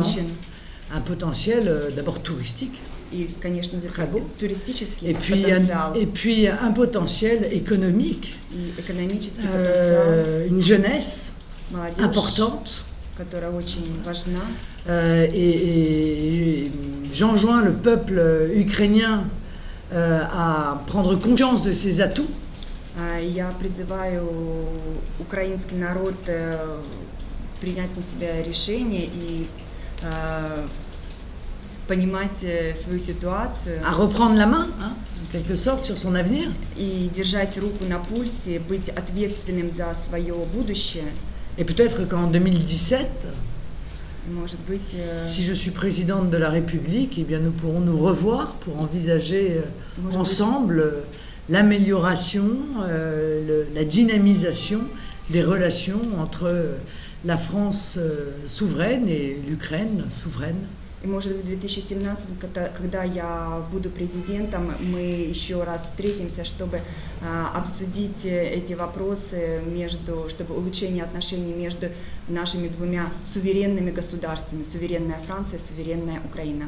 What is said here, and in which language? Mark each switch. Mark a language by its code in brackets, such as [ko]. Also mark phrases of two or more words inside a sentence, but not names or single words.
[fr] Un potentiel d'abord touristique, très beau, et puis un potentiel économique, une jeunesse importante. Et j'enjoins le peuple ukrainien à prendre conscience de ses atouts. [ru] Я призываю украинский народ принять на себя решение и понимать свою ситуацию. [fr] À reprendre la main, en quelque sorte, sur son avenir. [ru] И держать руку на пульсе, быть ответственным за свое будущее. [fr] Et peut-être qu'en 2017, si je suis présidente de la République, eh bien nous pourrons nous revoir pour envisager ensemble l'amélioration, la dynamisation des relations entre la France souveraine et l'Ukraine souveraine. [ru] И может быть в 2017, когда я буду президентом, мы еще раз встретимся, чтобы обсудить эти вопросы, чтобы улучшение отношений между нашими двумя суверенными государствами, суверенная Франция, суверенная Украина.